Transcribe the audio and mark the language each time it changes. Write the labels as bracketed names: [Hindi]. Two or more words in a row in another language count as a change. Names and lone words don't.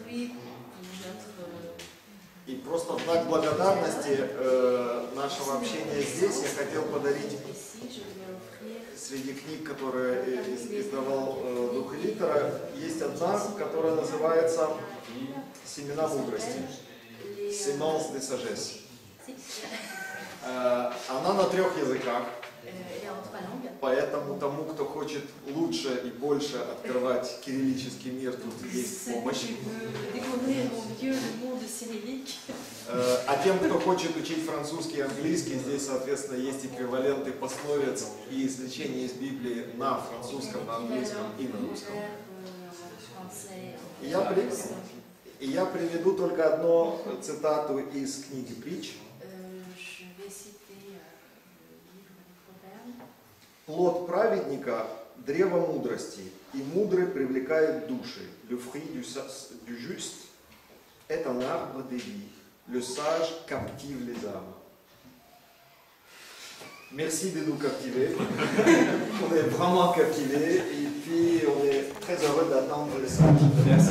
[Russian] И просто в знак благодарности нашего общения здесь я хотел подарить среди книг, которые издавал Дух и Литера, есть одна, которая называется «Семена мудрости». [French] «Semence de sagesse». [Russian] Она на 3 языках. Поэтому тому, кто хочет лучше и больше открывать кириллический мир, тут есть помощь. А тем, кто хочет учить французский и английский, здесь, соответственно, есть эквиваленты пословиц и извлечения из Библии на французском, на английском и на русском. И я приведу только одну цитату из книги «Притч». «Плод праведника – древо мудрости, и мудрый привлекает души. [French] Le fruit du juste est un arbre de vie. Le sage captive les âmes». Merci de nous captiver. On est vraiment captivés et puis on est très heureux d'attendre les sages.